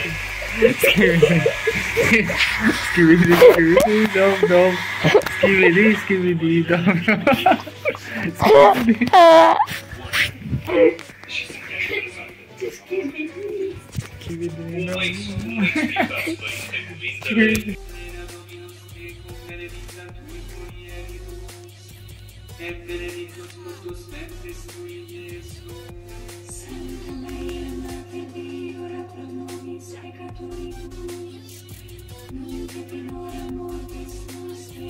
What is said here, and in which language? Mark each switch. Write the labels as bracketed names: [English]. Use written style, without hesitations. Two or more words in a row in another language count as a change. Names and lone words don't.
[Latin] Skibidi, skibidi, dop dop. Skibidi, skibidi, dop dop. Skibidi. Skibidi, dop dop. Et benedictus fructus ventris tui, Iesus. Santa Maria, Mater Dei, ora pro nobis peccatoribus, nunc et in hora mortis nostre.